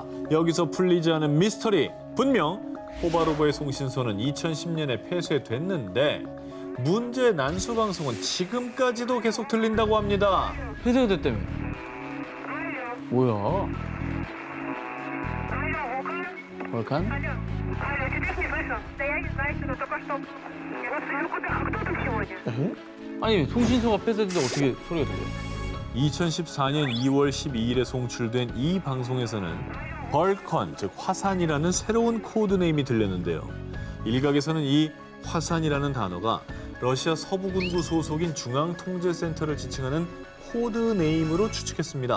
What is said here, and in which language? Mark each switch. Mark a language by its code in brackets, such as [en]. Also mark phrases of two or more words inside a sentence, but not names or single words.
[ko] 여기서 풀리지 않은 미스터리. 분명 포바로보의 송신소는 2010년에 폐쇄됐는데 문제의 난수 방송은 지금까지도 계속 들린다고 합니다. 폐쇄가 됐다며. 뭐야? 볼칸? [ru] Алло, тебя не слышу. Да я не знаю, что только что. Я слышу, кто там сегодня? [ko] 아니 송신소가 폐쇄됐는데 어떻게 소리가 들려? 2014년 2월 12일에 송출된 이 방송에서는 벌컨, 즉 화산이라는 새로운 코드네임이 들렸는데요. 일각에서는 이 화산이라는 단어가 러시아 서부군구 소속인 중앙통제센터를 지칭하는 코드네임으로 추측했습니다.